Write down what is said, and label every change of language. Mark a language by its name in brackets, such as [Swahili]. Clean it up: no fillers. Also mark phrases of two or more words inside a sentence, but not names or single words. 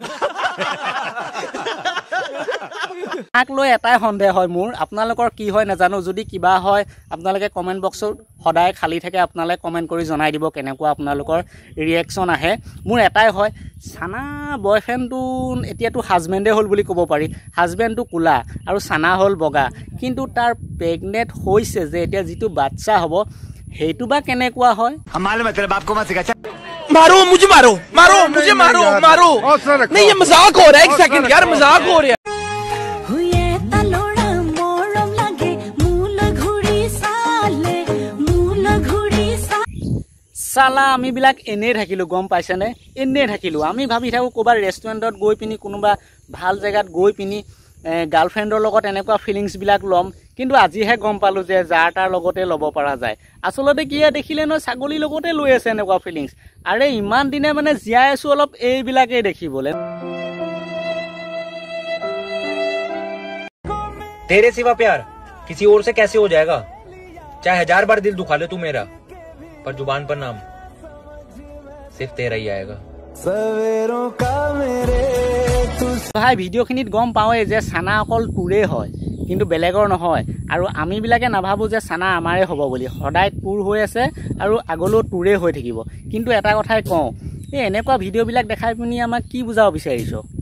[Assamese] তাক লৈ এটাই সন্দেহ হয় মোৰ আপোনালোকৰ কি হয় নাজানো যদি কিবা হয় আপোনালোকে [English] comment box [Assamese] সদায় খালী থাকে আপোনালোকে কমেণ্ট কৰি জনাই দিব কেনেকুৱা আপোনালোকৰ ৰিয়েকশ্যন আহে মোৰ এটাই হয় চানা বয়ফ্ৰেণ্ডটো এতিয়াতো হাজবেণ্ডে হ'ল বুলি ক'ব পাৰি হাজবেণ্ডটো ক'লা আৰু চানা হ'ল বগা কিন্তু তাৰ প্ৰেগনেণ্ট হৈছে যে এতিয়া যিটো বাচ্চা হ'ব সেইটো বা কেনেকুৱা হয় [Hindi] मारो मुझे मारो मारो मुझे मारो मारो नहीं ये मजाक हो रहा है एक सेकंड यार मजाक हो रहा है [Assamese] চালা আমিবিলাক এনেই থাকিলোঁ গম পাইছেনে এনেই থাকিলোঁ আমি ভাবি থাকোঁ ক'ৰবাত ৰেষ্টুৰেণ্টত গৈ পিনি কোনোবা ভাল জেগাত গৈ পিনি গাৰ্লফ্ৰেণ্ডৰ লগত এনেকুৱা ফিলিংছবিলাক ল'ম কিন্তু আজিহে গম পালোঁ যে যাৰ তাৰ লগতে ল'ব পৰা যায় আচলতে কিয়ে দেখিলে নহয় ছাগলীৰ লগতে লৈ আছে এনেকুৱা ফিলিংছ আৰে ইমান দিনে মানে জীয়াই আছোঁ অলপ এইবিলাকেই দেখিবলৈ [Hindi] तेरे सिवा प्यार किसी और से कैसे हो जाएगा चाहे 1000 बार दिल दुखा ले तू मेरा पर जुबान पर नाम सिर्फ तेरा ही आएगा सवेरों का मेरे [Assamese] ভাই ভিডিঅ'খিনিত গম পাওঁৱেই যে চানা অকল তোৰে হয় কিন্তু বেলেগৰ নহয় আৰু আমিবিলাকে নাভাবোঁ যে চানা আমাৰে হ'ব বুলি সদায় তোৰ হৈ আছে আৰু আগলৈও তোৰে হৈ থাকিব কিন্তু এটা কথাই কওঁ এই এনেকুৱা ভিডিঅ'বিলাক দেখাই পিনি আমাক কি বুজাব বিচাৰিছ